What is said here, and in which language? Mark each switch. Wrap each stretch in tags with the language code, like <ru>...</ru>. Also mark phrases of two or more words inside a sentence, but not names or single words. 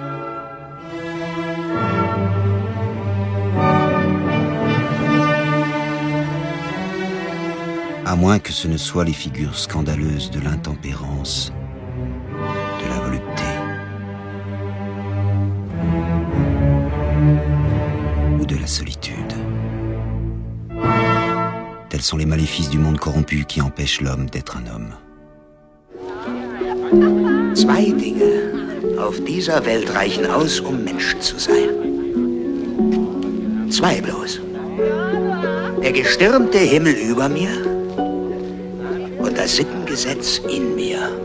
<fr>À moins que ce ne soient les figures scandaleuses de l'intempérance, de la volupté. Ou de la solitude. Tels sont les maléfices du monde corrompu qui empêchent l'homme d'être un homme.</fr> <de>Zwei Dinge auf dieser Welt reichen aus, Mensch zu sein. Zwei bloß. Der gestirnte Himmel über mir und das Sittengesetz in mir.</de>